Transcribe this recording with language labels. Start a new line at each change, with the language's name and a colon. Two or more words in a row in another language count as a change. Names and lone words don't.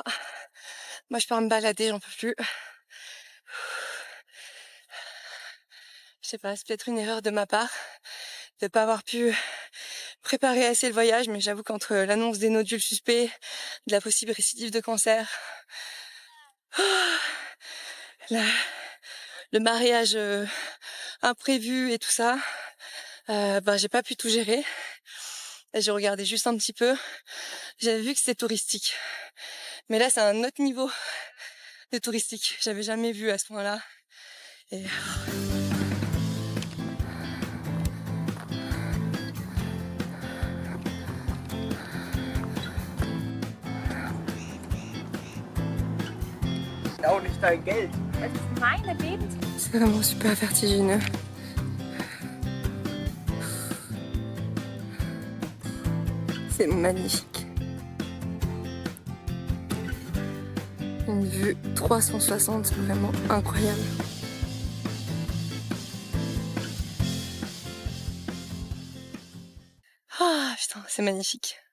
French: Moi je pars me balader, j'en peux plus. Je sais pas, c'est peut-être une erreur de ma part de pas avoir pu préparer assez le voyage, mais j'avoue qu'entre l'annonce des nodules suspects, de la possible récidive de cancer, le mariage imprévu et tout ça, j'ai pas pu tout gérer. Et j'ai regardé juste un petit peu. J'avais vu que c'était touristique. Mais là, c'est un autre niveau de touristique. J'avais jamais vu à ce point-là. Et...
German: Auch nicht dein Geld. Es ist meine Lebens.
French: C'est vraiment super vertigineux. C'est magnifique. Une vue 360, vraiment incroyable. Ah putain, c'est magnifique.